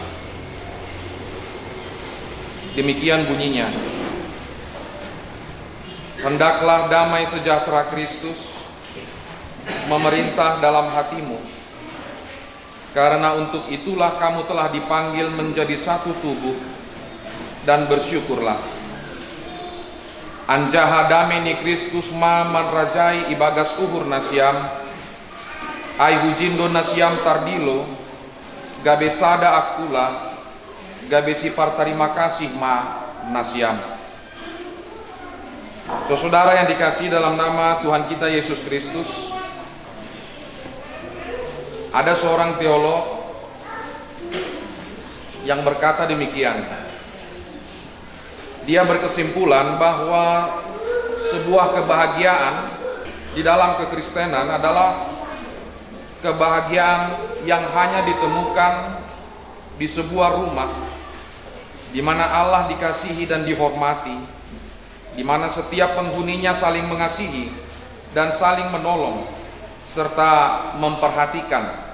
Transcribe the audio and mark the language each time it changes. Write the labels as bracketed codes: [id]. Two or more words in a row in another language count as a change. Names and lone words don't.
[id] Demikian bunyinya. Hendaklah damai sejahtera Kristus memerintah dalam hatimu, karena untuk itulah kamu telah dipanggil menjadi satu tubuh, dan bersyukurlah. [bts] Anjaha dameni Kristus ma manrajai ibagas uhur nasiam, ai hujindo nasiam tardilo, gabe sada akula, gabe sifar [id] terima kasih [bts] ma nasiam. [id] Saudara yang dikasihi dalam nama Tuhan kita Yesus Kristus, ada seorang teolog yang berkata demikian. Dia berkesimpulan bahwa sebuah kebahagiaan di dalam kekristenan adalah kebahagiaan yang hanya ditemukan di sebuah rumah di mana Allah dikasihi dan dihormati, di mana setiap penghuninya saling mengasihi dan saling menolong serta memperhatikan.